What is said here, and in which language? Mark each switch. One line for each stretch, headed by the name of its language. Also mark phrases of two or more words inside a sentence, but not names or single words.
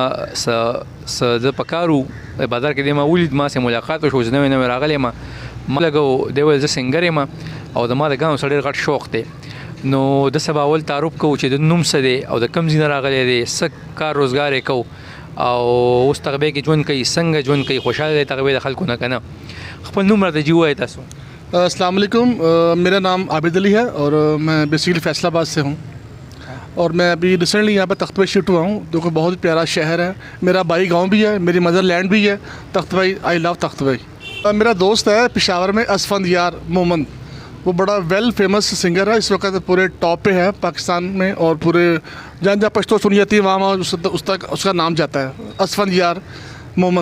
Pashto: څه د په کار و بازار کې دی ما ولید ما سره ملاقات وشو زه نوی راغلی ما لګو دی ویل زه سنګر یم او د ما د ګاونډ سره ډېر غټ شوق دی نو د سبا اول تعارف کوو چې د نوم څه دی او د کوم ځای نه راغلی دی څه کار روزګار یې کوو او اوس تغبې کې ژوند کوي څنګه ژوند کوي خوشحاله دی تغبې د خلکو نه که نه خپل نوم راته جي ووایه تاسو
Urdu: السلام علیکم میرا نام عابد علی ہے اور میں بیسکلی فیصل آباد سے ہوں اور میں ابھی ریسنٹلی یہاں پر تخت بائی شفٹ ہوا ہوں جو کہ بہت ہی پیارا شہر ہے. میرا بھائی گاؤں بھی ہے، میری
English: mother land
Urdu: بھی ہے تخت بائی.
English: I love Takhtbai.
Urdu: میرا دوست ہے پشاور میں اسفند یار مومن، وہ بڑا
English: well famous
Urdu: سنگر ہے، اس وقت پورے ٹاپ پہ ہے پاکستان میں اور پورے جہاں جہاں پشتو سنی جاتی ہے وہاں اس تک اس کا نام جاتا ہے اسفند یار مومن.